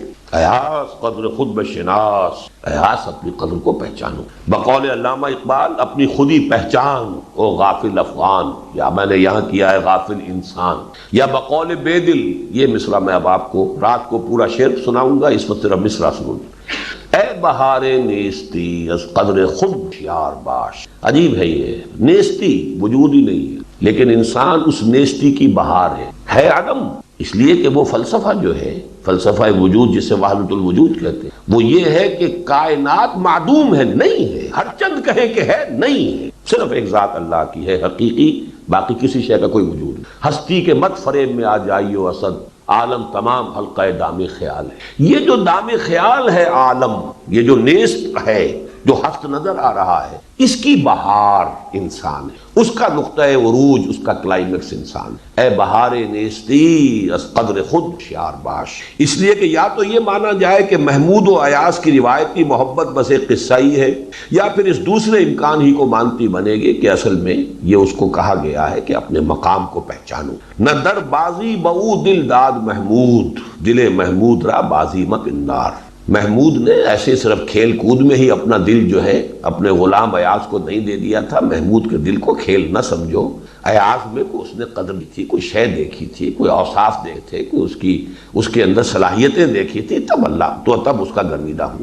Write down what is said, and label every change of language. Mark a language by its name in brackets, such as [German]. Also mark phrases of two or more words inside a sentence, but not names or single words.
[Urdu] ایاس [Persian] قدر خود بشناس، [Urdu] ایاس اپنی قدر کو پہچانو. بقول علامہ اقبال اپنی خودی پہچان او غافل افغان، یا میں نے یہاں کیا ہے غافل انسان. یا بقول بے دل، یہ مصرع میں اب آپ کو رات کو پورا شعر سناؤں گا، اس وقت صرف مصرع سنوں. [Persian] اے بہار نیستی از قدر خود یار باش. [Urdu] عجیب ہے، یہ نیستی وجود ہی نہیں ہے، لیکن انسان اس نیستی کی بہار ہے عدم. اس لیے کہ وہ فلسفہ جو ہے، فلسفہ وجود جسے وحدت الوجود کہتے ہیں، وہ یہ ہے کہ کائنات معدوم ہے، نہیں ہے. ہر چند کہیں کہ ہے، نہیں ہے. صرف ایک ذات اللہ کی ہے حقیقی، باقی کسی شے کا کوئی وجود نہیں. ہستی کے مت فریب میں آ جائیو اسد، عالم تمام حلقہ دام خیال ہے. یہ جو دام خیال ہے عالم، یہ جو نیست ہے، جو ہست نظر آ رہا ہے، اس کی بہار انسان ہے، اس کا نقطہ عروج، اس کا کلائمیکس انسان. [Persian] اے بہار نیستی از قدر خود شیار باش. [Urdu] اس لیے کہ یا تو یہ مانا جائے کہ محمود و ایاز کی روایتی محبت بس ایک قصہ ہی ہے، یا پھر اس دوسرے امکان ہی کو مانتی بنے گی کہ اصل میں یہ اس کو کہا گیا ہے کہ اپنے مقام کو پہچانو. [Persian] نہ در بازی بہو دل داد محمود، دل محمود را بازی مپندار. [Urdu] محمود نے ایسے صرف کھیل کود میں ہی اپنا دل جو ہے اپنے غلام ایاز کو نہیں دے دیا تھا. محمود کے دل کو کھیل نہ سمجھو. ایاز میں کو اس نے قدر تھی، کوئی شے دیکھی تھی، کوئی اوصاف دیکھے تھے، کوئی اس کے اندر صلاحیتیں دیکھی تھی، تب اس کا گرویدہ ہوا.